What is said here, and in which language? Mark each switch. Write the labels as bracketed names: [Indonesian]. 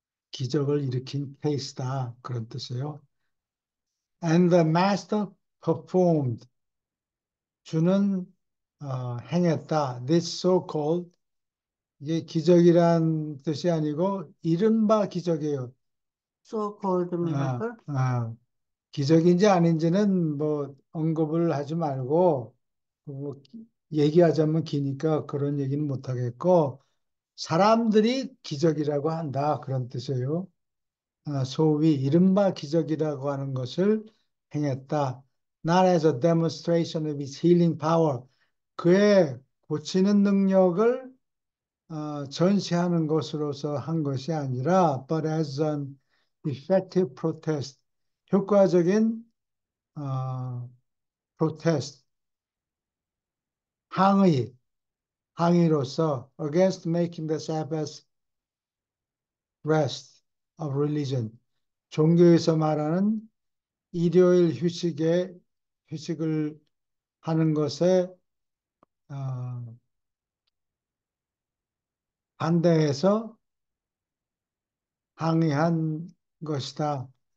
[Korean] 기적을 일으킨 케이스다. 그런 뜻이에요. [English] And the master performed. [Korean] 주는 행했다. [English] This so-called [Korean] 이게 기적이란 뜻이 아니고 이른바 기적이에요. [English] So-called 아, miracle. [Korean] 아, 기적인지 아닌지는 뭐 언급을 하지 말고 뭐 얘기하자면 기니까 그런 얘기는 못 하겠고 사람들이 기적이라고 한다 그런 뜻이에요. 소위 이른바 기적이라고 하는 것을 행했다. [English] Not as a demonstration of his healing power. [Korean] 그의 고치는 능력을 전시하는 것으로서 한 것이 아니라 [English] but as an effective protest. [Korean] 효과적인 protest. [English] 항의로서 against making the Sabbath rest of religion. [Korean] 종교에서 말하는 일요일 휴식을 하는 것에 반대해서 항의한 것이다.